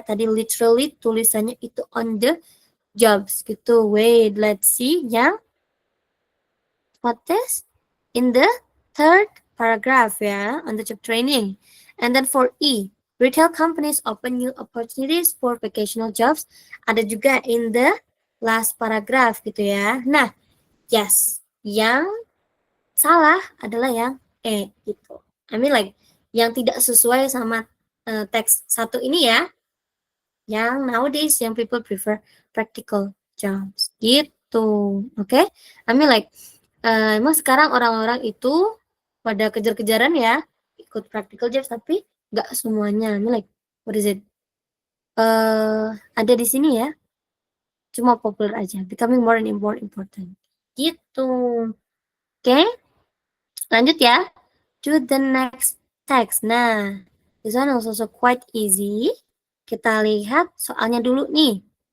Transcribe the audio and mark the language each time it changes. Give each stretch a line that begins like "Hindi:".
Indonesian: Tadi literally tulisannya itu on the jobs gitu.
English: Wait, let's see yang what is in the third paragraph ya, on the job training. And then for E, retail companies open new opportunities for vocational jobs.
Indonesian: Ada juga
English: in the last paragraph
Indonesian: gitu ya. Nah, yes, yang salah adalah yang E gitu.
English: I mean like
Indonesian: yang tidak sesuai sama teks satu ini ya.
English: Yang nowadays young people prefer practical jobs gitu. Oke? I mean like
Indonesian: emang sekarang orang-orang itu pada kejar-kejaran ya ikut practical jobs, tapi nggak semuanya.
English: I mean like what is it?
Indonesian: Ada di sini ya. Cuma popular aja,
English: becoming more and more important.
Indonesian: Gitu. Oke? Lanjut ya.
English: To the next text. Nah, this one is also quite easy.
Indonesian: Kita lihat soalnya dulu nih.